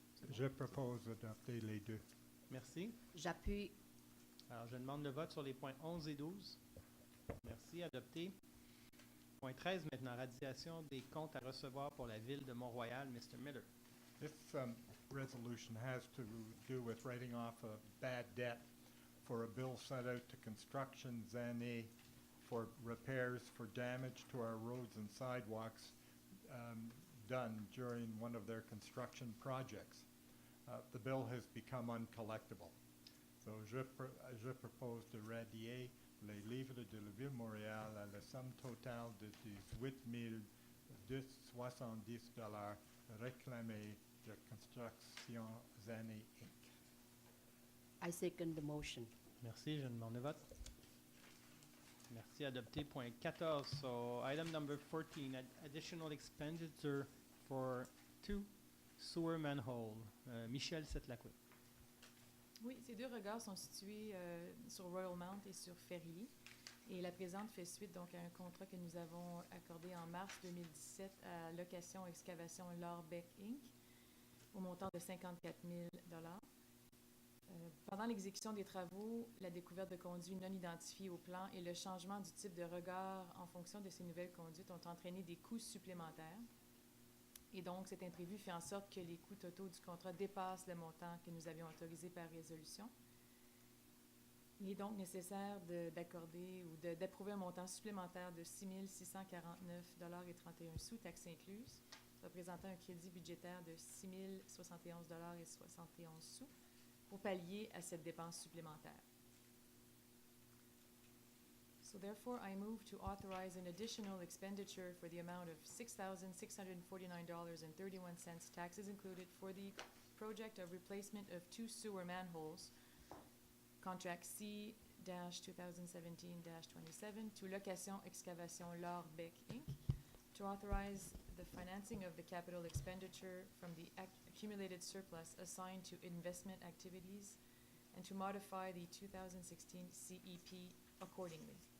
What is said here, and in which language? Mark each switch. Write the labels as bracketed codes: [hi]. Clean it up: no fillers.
[fr] Je propose d'adopter les deux. Merci. J'appuie. Alors, je demande le vote sur les points 11 et 12. Merci. Adopté. Point 13 maintenant, radiation des comptes à recevoir pour la Ville de Mont-Royal. Mr. Miller. [en] This resolution has to do with writing off a bad debt for a bill sent out to Construction Zane for repairs for damage to our roads and sidewalks done during one of their construction projects. The bill has become uncollectible. [fr] So je propose de radier les livres de la Ville de Montréal à la somme totale de 18 270 $ réclamés de Construction Zane Inc. [en] I second the motion. [fr] Merci. Je demande le vote. Merci. Adopté. Point 14. [en] So, item number 14, additional expenditure for 2 sewer manhole. Michel Setlacoué. [fr] Oui, ces deux regards sont situés sur Royal Mount et sur Ferry. Et la présente fait suite donc à un contrat que nous avons accordé en mars 2017 à Location Excavation Lorbeck Inc. au montant de 54 000 $. Pendant l'exécution des travaux, la découverte de conduits non identifiés au plan et le changement du type de regard en fonction de ces nouvelles conduites ont entraîné des coûts supplémentaires. Et donc, cet imprévu fait en sorte que les coûts totaux du contrat dépassent le montant que nous avions autorisé par résolution. Il est donc nécessaire d'accorder ou d'approuver un montant supplémentaire de 6 649 $31 taxes incluses, représentant un crédit budgétaire de 6 071 $71 pour pallier à cette dépense supplémentaire. [en] So therefore, I move to authorize an additional expenditure for the amount of $6,649.31, taxes included, for the project of replacement of 2 sewer manholes, contract C-2017-27, to Location Excavation Lorbeck Inc., to authorize the financing of the capital expenditure from the accumulated surplus assigned to investment activities, and to modify the 2016 CEP accordingly.